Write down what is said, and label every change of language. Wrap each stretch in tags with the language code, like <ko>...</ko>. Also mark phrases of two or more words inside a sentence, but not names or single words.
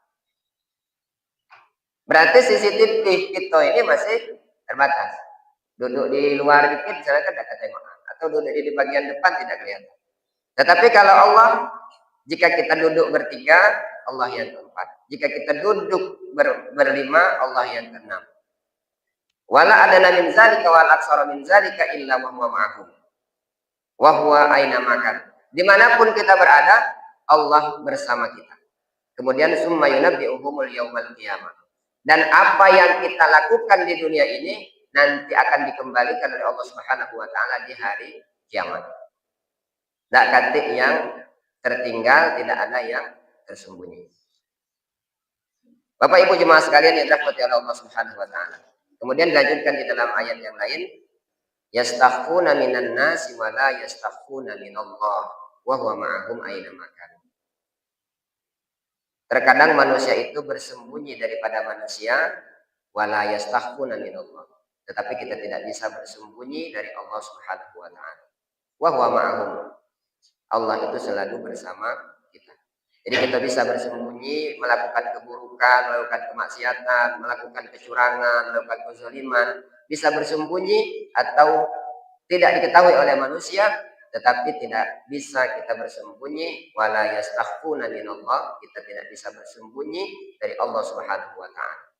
<id>Berarti CCTV kita ini masih terbatas. Duduk di luar dikit, misalnya kan tidak ketengokan. Atau duduk di bagian depan tidak kelihatan. Tetapi kalau Allah, jika kita duduk bertiga, Allah yang keempat. Jika kita duduk berlima, Allah yang keenam.</id> <ar>ولا أدنى من ذلك والأكثر من ذلك إلا وهو معهم. وهو أين ما كان.</ar> <id>Dimanapun kita berada, Allah bersama kita.</id> <ar>Kemudian ثم ينبئهم يوم القيامة.</ar> <id>Dan apa yang kita lakukan di dunia ini nanti akan dikembalikan oleh Allah</id> <ar>سبحانه وتعالى</ar> <id>di hari kiamat. Tidak katik yang tertinggal, tidak ada yang tersembunyi. Bapak Ibu jemaah sekalian yang dirahmati oleh Allah</id> <ar>سبحانه وتعالى.</ar> <id>Kemudian dilanjutkan di dalam ayat yang lain,</id> <ar>يستخفون من الناس ولا يستخفون من الله وهو معهم أين ما كانوا.</ar> <id>Terkadang manusia itu bersembunyi daripada manusia,</id> <ar>ولا يستخفون من الله.</ar> <id>Tetapi kita tidak bisa bersembunyi dari Allah</id> <ar>سبحانه وتعالى. وهو معهم.</ar> <id>Allah itu selalu bersama kita. Jadi kita bisa bersembunyi, melakukan keburukan, melakukan kemaksiatan, melakukan kecurangan, melakukan kezaliman, bisa bersembunyi atau tidak diketahui oleh manusia, tetapi tidak bisa kita bersembunyi,</id> <ar>ولا يستخفون من الله,</ar> <id>kita tidak bisa bersembunyi dari Allah</id> <ar>سبحانه وتعالى.</ar>